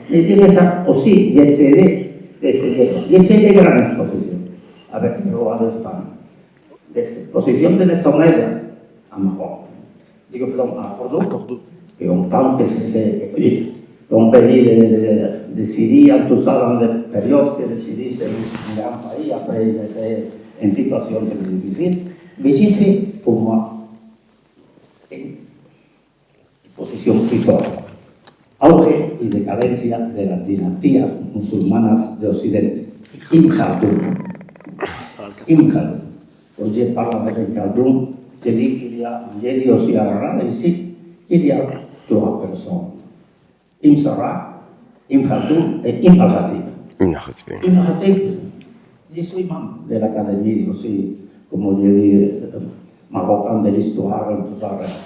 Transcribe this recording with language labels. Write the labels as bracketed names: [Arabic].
[French] Mais je vais faire aussi, j'ai fait des grandes expositions avec le roi d'Espagne, des expositions de les Omeyas à Maroc, [Spanish] digo, [French] pardon, à Cordoue, et on pense que c'est un pays de Syrie, tout ça, dans les périodes que Syrie c'est un grand pays, après il était en situation très difficile. Mais j'ai fait pour moi une position plus forte. [Spanish] Auge y decadencia de las dinastías musulmanas de Occidente. [French] Ibn Khaldun. Ibn Khaldun. Quand je parle avec Khaldun, je dis qu'il y a aussi à Granada ici, il y a trois personnes. Ibn Sarrah, Ibn Khaldun et Ibn al-Khatib. Ibn al-Khatib, je suis membre de l'académie aussi, comme je dis, marocain de l'histoire, tout ça.